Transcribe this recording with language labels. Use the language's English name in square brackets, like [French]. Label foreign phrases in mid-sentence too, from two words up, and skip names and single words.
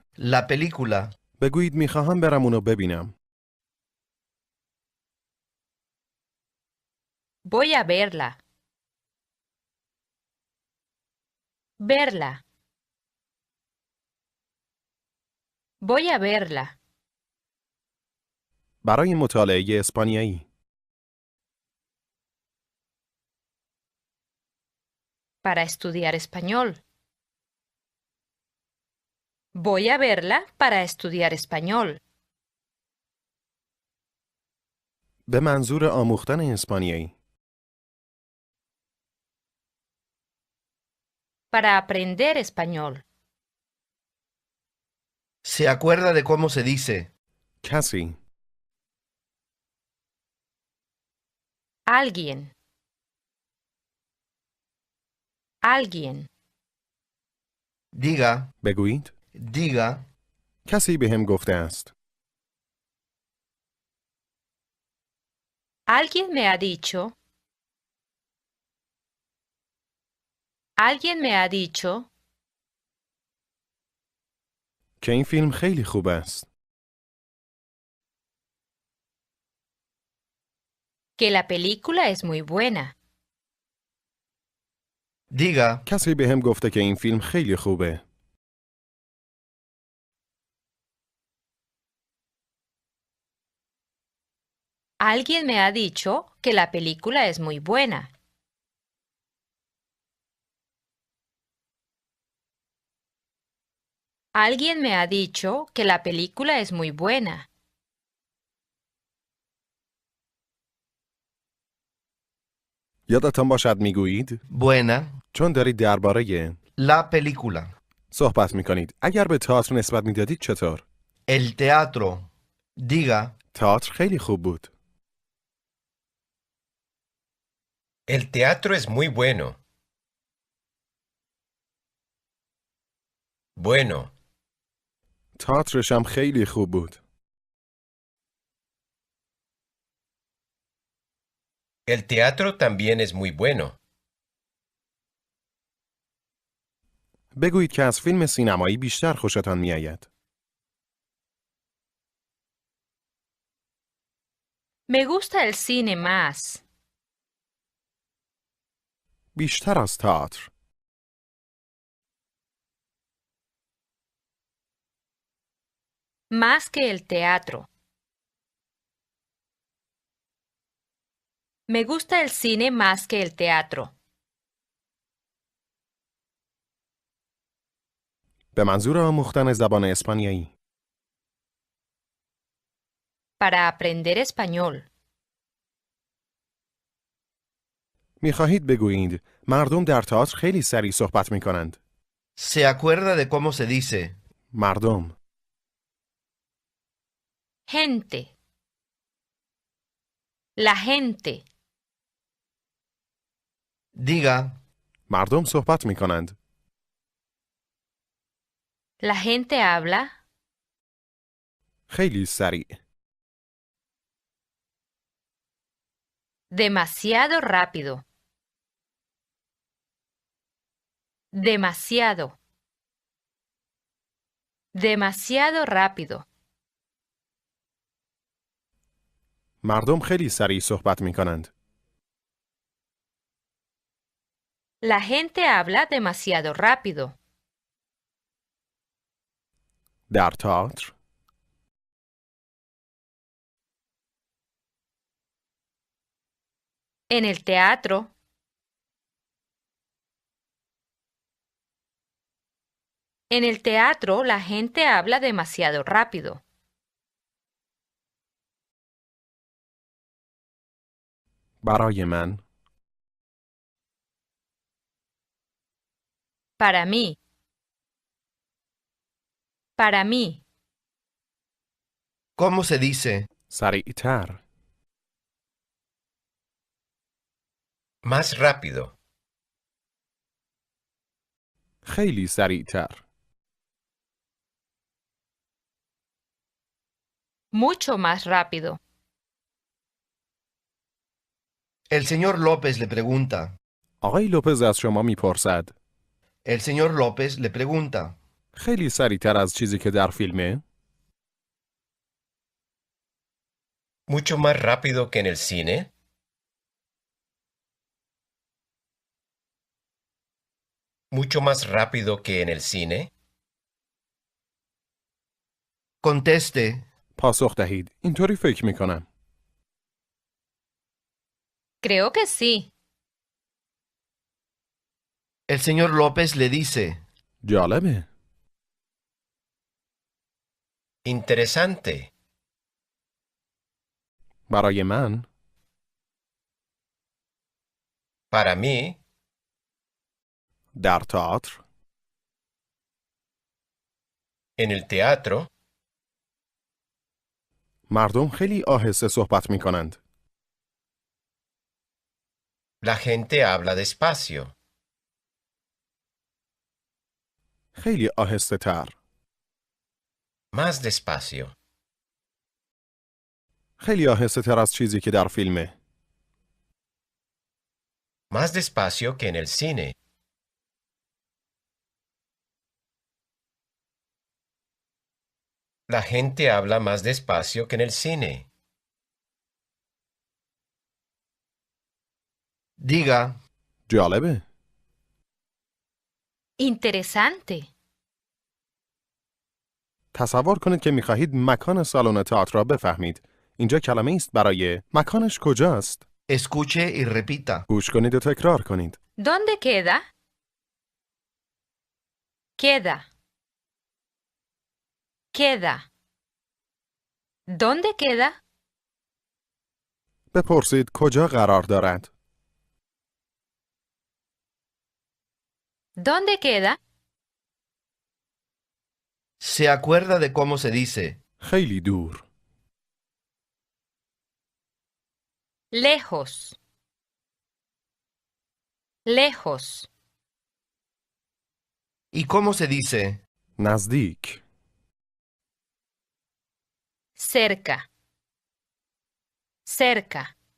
[Spanish] La película. [Persian] بگویید میخواهم برم اونو ببینم. [Spanish] Voy a verla. Verla. Voy a verla. [Persian] برای مطالعه اسپانیایی. [Spanish] Para estudiar español. Voy a verla para estudiar español. [Persian] به منظور آموختن اسپانیایی. [Spanish] Para aprender español. ¿Se acuerda de cómo se dice? [Persian] کسی. [Spanish] Alguien. Alguien. Diga, [Persian] بگویید. [Spanish] diga, [Persian] کسی به هم گفته است. [Spanish] Alguien me ha dicho. Alguien me ha dicho [Persian] که این فیلم خیلی خوب است. [Spanish] que la película es muy buena. diga, [Persian] کسی به هم گفته که این فیلم خیلی خوبه. [Spanish] Alguien me ha dicho que la película es muy buena. Alguien me ha dicho que la película es muy buena. [Persian] یادتان باشد میگویید buena, چون دارید درباره [Spanish] la película, [Persian] صحبت میکنید. اگر به تئاتر نسبت میدادید چطور؟ [Spanish] el teatro, diga, [Persian] تئاتر خیلی خوب بود. [Spanish] El teatro es muy bueno. Bueno. [Persian] تئاترش هم خیلی خوب بود. [Spanish] El teatro también es muy bueno. [Persian] بگویید که از فیلم سینمایی بیشتر خوشتان میآید. [Spanish] Me gusta el cine más. [Persian] بیشتر از تئاتر. [Spanish] Más que el teatro. Me gusta el cine más que el teatro. [Persian] به منظور آموختن زبان اسپانیایی. [Spanish] Para aprender español. [Persian] میخواهید بگویید مردم در تئاتر خیلی سریع صحبت میکنند. [Spanish] ¿se acuerda de cómo se dice? [Persian] مردم. [Spanish] Gente. La gente. Diga, [Persian] مردم صحبت میکنند. [Spanish] La gente habla [Persian] خیلی سریع. [Spanish] demasiado rápido. Demasiado. Demasiado rápido. [Persian] مردم خیلی سریع صحبت میکنند. [Spanish] La gente habla demasiado rápido. [Persian] در تئاتر. [Spanish] En el teatro. En el teatro la gente habla demasiado rápido. [Persian] برای من. [Spanish] Para mí. Para mí. ¿cómo se dice? [Persian] سریعتر. [Spanish] Más rápido. [Persian] خیلی سریعتر. [Spanish] Mucho más rápido. El señor López le pregunta. [Persian] آقای لوپز از شما میپرسد. [Spanish] El señor López le pregunta. [Persian] خیلی سریعتر از چیزی که در فیلمه؟ [Spanish] ¿Mucho más rápido que en el cine? ¿Mucho más rápido que en el cine? Conteste. [Persian] پاسخ دهید. اینطوری فکر میکنم. [Spanish] Creo que sí. El señor López le dice. [Persian] جالبه. [Spanish] Interesante. [Persian] برای من [Spanish] Para mí, [Persian] در تئاتر [Spanish] en el teatro, [Persian] مردم خیلی آهسته صحبت می کنند. [Spanish] la gente habla despacio. [Persian] خیلی آهسته تر. [Spanish] Más despacio. [Persian] خیلی آهسته تر از چیزی که در فیلمه. [Spanish] Más despacio que en el cine. La gente habla más despacio que en el cine. Diga, [Persian] جالبه. [Spanish] Interesante. [Persian] تصور کنید که می خواهید مکان سالن تئاتر را بفهمید. اینجا کلمه است برای مکانش کجاست؟ [Spanish] escuche y repita. [Persian] گوش کنید و تکرار کنید. [Spanish] ¿Dónde queda? Queda. Queda. ¿Dónde queda? [Persian] بپرسید کجا قرار دارد. [Spanish] ¿Dónde queda? ¿Se acuerda de cómo se dice? [Persian] خیلی دور. [Spanish] Lejos. Lejos. ¿Y cómo se dice? [Persian] نزدیک. [Spanish] Cerca. Cerca.